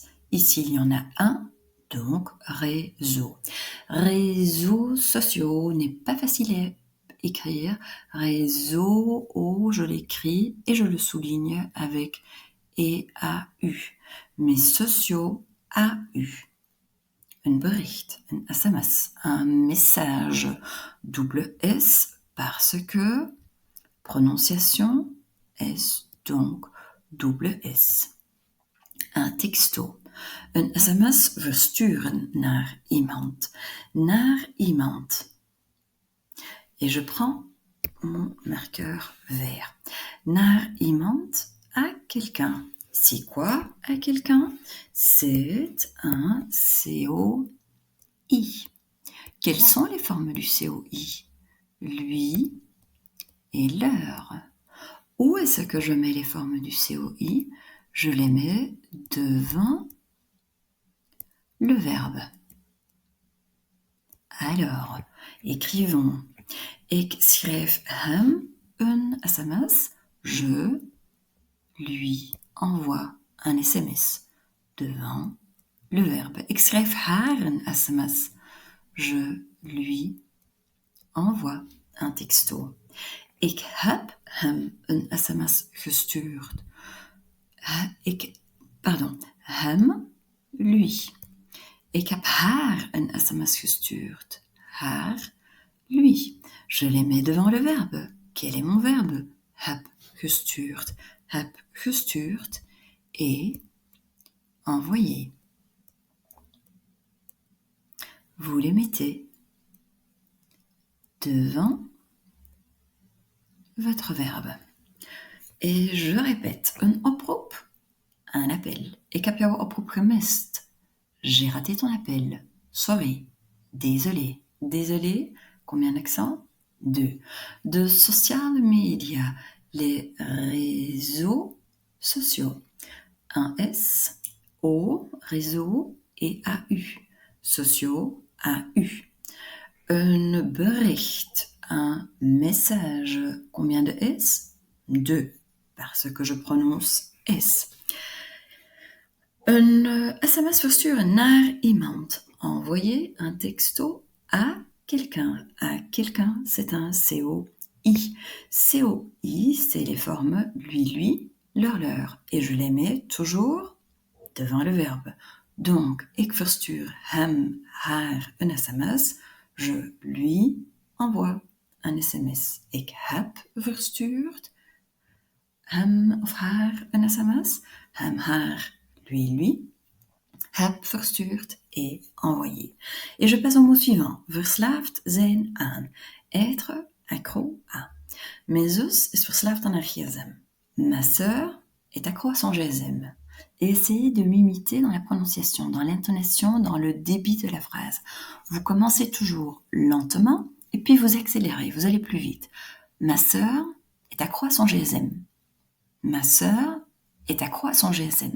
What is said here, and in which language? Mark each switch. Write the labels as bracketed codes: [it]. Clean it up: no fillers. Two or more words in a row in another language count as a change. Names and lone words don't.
[fr] Ici, il y en a un, donc réseau. Réseaux sociaux n'est pas facile écrire réseau, je l'écris et je le souligne avec EAU. Mais sociaux, AU. [nl] Een bericht, [fr] un SMS, un message, double S, parce que prononciation S, donc double S. Un texto. [nl] Een SMS versturen naar iemand. Naar iemand. [fr] Et je prends mon marqueur vert. [nl] Naar iemand, [fr] à quelqu'un. C'est quoi à quelqu'un? C'est un COI. Quelles sont les formes du COI? Lui et leur. Où est-ce que je mets les formes du COI? Je les mets devant le verbe. Alors, écrivons. [nl] Ik schrijf hem een SMS. [fr] Je lui envoie un SMS devant le verbe. [nl] Ik schrijf haar een SMS. [fr] Je lui envoie un texto. [nl] Ik heb hem een SMS gestuurd. Hem, lui. Ik heb haar een SMS gestuurd. Haar, [fr] lui. Je les mets devant le verbe. Quel est mon verbe? Heb gestuurd. Heb gestuurd et envoyé. Vous les mettez devant votre verbe. Et je répète, [nl] een oproep, [fr] un appel. [nl] Ik heb jouw oproep gemist. [fr] J'ai raté ton appel. Sorry. Désolé. Désolé. Combien d'accents? 2. [nl] De sociale media, [fr] les réseaux sociaux. Un S, O, réseau et AU. Sociaux, AU. Un bericht, un message. Combien de S? 2, parce que je prononce S. [nl] Un SMS versturen naar iemand. [fr] Envoyer un texto à quelqu'un. À quelqu'un, c'est un COI. COI, c'est les formes lui, leur. Et je les mets toujours devant le verbe. Donc, [nl] ik verstuur hem, haar een SMS. [fr] Je lui envoie un SMS. [nl] Ik heb verstuurd hem of haar een SMS. Hem, haar, lui, heb verstuurd [fr] et envoyé. Et je passe au mot suivant. [nl] Verslaafd zijn aan. [fr] Être accro à. [nl] Mijn zus is verslaafd aan haar gsm. [fr] Ma sœur est accro à son gsm. Et essayez de m'imiter dans la prononciation, dans l'intonation, dans le débit de la phrase. Vous commencez toujours lentement et puis vous accélérez, vous allez plus vite. Ma sœur est accro à son gsm. Ma sœur est accro à son gsm.